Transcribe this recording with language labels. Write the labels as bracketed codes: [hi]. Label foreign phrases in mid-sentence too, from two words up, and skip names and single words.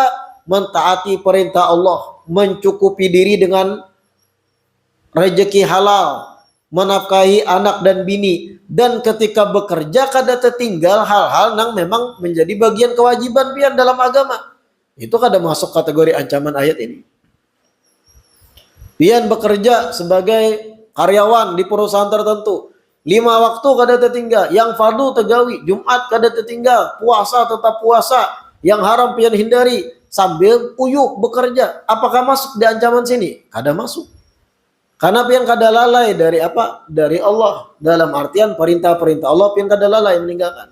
[bjn] Mentaati perintah Allah, mencukupi diri dengan rezeki halal, menafkahi anak dan bini, dan ketika bekerja kada tertinggal hal-hal yang memang menjadi bagian kewajiban pian dalam agama. Itu kada masuk kategori ancaman ayat ini. Pian bekerja sebagai karyawan di perusahaan tertentu, 5 waktu kada tertinggal, yang fardu tegawi, Jumat kada tertinggal, puasa tetap puasa, yang haram pian hindari, sambil uyuh bekerja. Apakah masuk di ancaman sini? Kada masuk. Karena pian kada lalai dari apa? Dari Allah. Dalam artian perintah-perintah Allah pian kada lalai meninggalkan.